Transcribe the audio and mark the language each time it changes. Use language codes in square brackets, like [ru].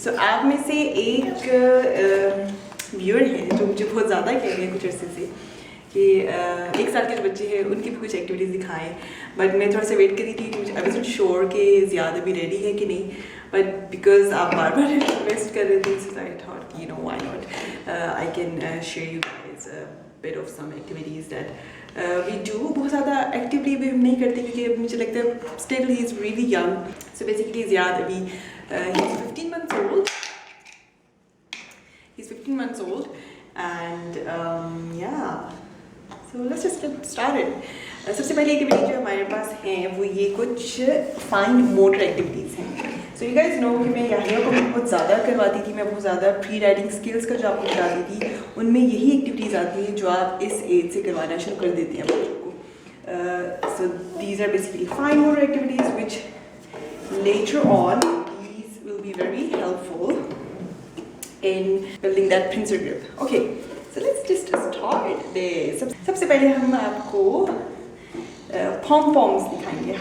[hi] सो आप में से एक व्यूअर है जो मुझे बहुत ज़्यादा कह रहे हैं कुछ अर्से से कि 1 साल के जो बच्चे हैं उनकी भी कुछ एक्टिविटीज़ दिखाएं, बट मैं थोड़ा सा वेट कर रही थी कि मुझे अभी श्योर कि ज़ियाद अभी रेडी है कि नहीं, बट बिकॉज आप बार बार रिक्वेस्ट कर रहे थे, [en] So I thought you know why not I can share you guys bit of some activities that we do. [hi] बहुत ज़्यादा एक्टिवली भी हम नहीं करते क्योंकि मुझे लगता है [en] still he is really young. So basically Ziyad [hi] अभी [en] he's 15 months old. He's 15 months old and yeah. So let's just get started. [hi] सबसे पहली एक्टिविटी जो हमारे पास है वो ये कुछ फाइन मोटर एक्टिविटीज़ हैं। [en] so you guys know [hi] कि मैं याहिया को बहुत ज़्यादा करवाती थी, मैं बहुत ज़्यादा प्री राइडिंग स्किल्स का जो आपको बताती थी उनमें यही एक्टिविटीज़ आती हैं जो आप इस एज से करवाना शुरू कर देते हैं बच्चों को। [en] So these are basically fine motor activities which later on these will be very helpful in building that pincer grip. Okay, so let's just start there. [hi] सबसे पहले हम आपको pom-poms दिखाएंगे.